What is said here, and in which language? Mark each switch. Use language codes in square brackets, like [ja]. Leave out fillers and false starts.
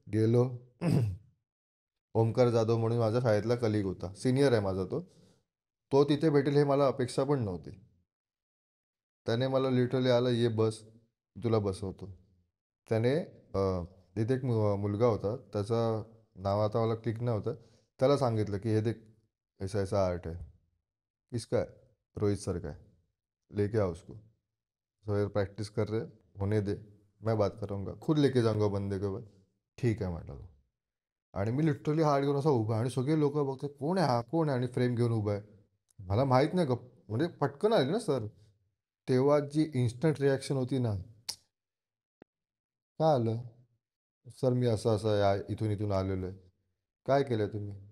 [mr] गेलो ओमकार जाधव म्हणून माझ्या शाळेतला कलीग होता. सीनियर आहे माझा तो. तो तिथे भेटेल हे मला अपेक्षा पण नव्हती. त्याने मला लिटरली आला, "ये बस, तुला बसवतो." त्याने तिथे एक मुलगा होता. त्याचं नाव आता मला क्लिक नाही होतं. त्याला सांगितलं, की [hi] "हे देख, ऐसा-ऐसा आर्ट है." "किसका है?" "रोहित सर का है." "लेके आओ उसको." "सर प्रैक्टिस कर रहे, होने दे, मैं बात करूँगा. खुद लेके जाऊँगा बंदे को मैं." [mr] "ठीक आहे," म्हटलं तो. आणि मी लिटरली हार्ड घेऊन असा उभा आहे आणि सगळे लोकं बघतात, "कोण आहे हा? कोण आहे?" आणि फ्रेम घेऊन उभा आहे. मला माहीत नाही म्हणजे पटकन आले ना सर. तेव्हा जी इन्स्टंट रिॲक्शन होती ना, "काय आलं?" "सर मी असं-असं इथून-इथून आलेलो आहे." "काय केलं तुम्ही?"